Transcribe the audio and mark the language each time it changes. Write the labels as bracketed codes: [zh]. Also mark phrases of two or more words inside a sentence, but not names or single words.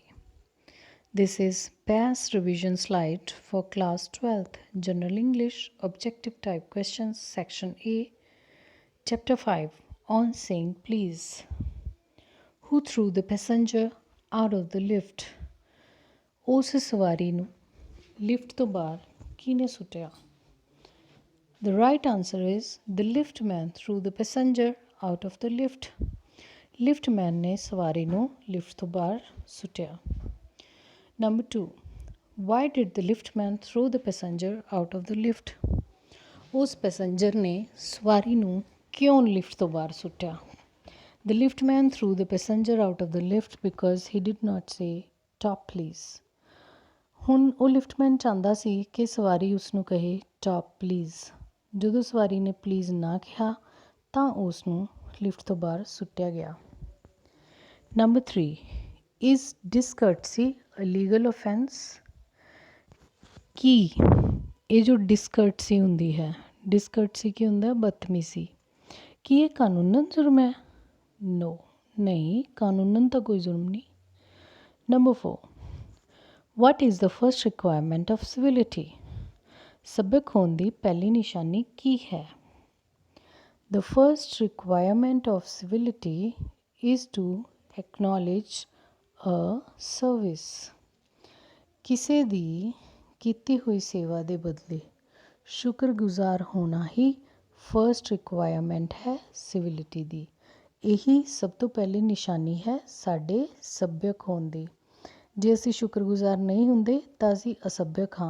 [en] This is PAS revision slide for class 12th General English Objective Type Questions Section A Chapter 5 on saying please. Who threw the passenger out of the lift? [pa] ਉਸ ਸਵਾਰੀ ਨੂੰ ਲਿਫਟ ਤੋਂ ਬਾਹਰ ਕਿਹਨੇ ਸੁੱਟਿਆ? [en] The right answer is the liftman threw the passenger out of the lift. [pa] Liftman ਨੇ ਸਵਾਰੀ ਨੂੰ ਲਿਫਟ ਤੋਂ ਬਾਹਰ ਸੁੱਟਿਆ. [en] Number 2. Why did the liftman throw the passenger out of the lift? [pa] ਉਸ ਪੈਸੇਂਜਰ ਨੇ ਸਵਾਰੀ ਨੂੰ ਕਿਉਂ ਲਿਫਟ ਤੋਂ ਬਾਹਰ ਸੁੱਟਿਆ? [en] The liftman threw the passenger out of the lift because he did not say top please. [pa] ਹੁਣ ਉਹ ਲਿਫਟਮੈਨ ਚਾਹੁੰਦਾ ਸੀ ਕਿ ਸਵਾਰੀ ਉਸ ਨੂੰ ਕਹੇ [en] top please. [pa] ਜਦੋਂ ਸਵਾਰੀ ਨੇ ਪਲੀਜ਼ ਨਾ ਕਿਹਾ ਤਾਂ ਉਸ ਨੂੰ ਲਿਫਟ ਤੋਂ ਬਾਹਰ ਸੁੱਟਿਆ ਗਿਆ। [en] Number 3 is discourtesy a legal offence? [pa] ਕੀ ਇਹ ਜੋ ਡਿਸਕਰਟਸੀ ਹੁੰਦੀ ਹੈ, ਡਿਸਕਰਟਸੀ ਕੀ ਹੁੰਦਾ? ਬਦਤਮੀਜ਼ੀ। ਕੀ ਇਹ ਕਾਨੂੰਨਨ ਜੁਰਮ ਹੈ? ਨੋ, ਨਹੀਂ, ਕਾਨੂੰਨਨ ਤਾਂ ਕੋਈ ਜੁਰਮ ਨਹੀਂ। [en] ਨੰਬਰ 4 What is the first requirement of civility? [pa] ਸੱਭਿਅਕ ਹੋਣ ਦੀ ਪਹਿਲੀ ਨਿਸ਼ਾਨੀ ਕੀ ਹੈ? [en] The first requirement of civility is to acknowledge a service. [pa] ਕਿਸੇ ਦੀ ਕੀਤੀ ਹੋਈ ਸੇਵਾ ਦੇ ਬਦਲੇ ਸ਼ੁਕਰਗੁਜ਼ਾਰ ਹੋਣਾ ਹੀ [en] first requirement [pa] ਹੈ ਸਿਵਿਲਿਟੀ ਦੀ। ਇਹੀ ਸਭ ਤੋਂ ਪਹਿਲੀ ਨਿਸ਼ਾਨੀ ਹੈ ਸਾਡੇ ਸੱਭਿਅਕ ਹੋਣ ਦੀ। ਜੇ ਅਸੀਂ ਸ਼ੁਕਰਗੁਜ਼ਾਰ ਨਹੀਂ ਹੁੰਦੇ ਤਾਂ ਅਸੀਂ ਅਸੱਭਿਅਕ ਹਾਂ।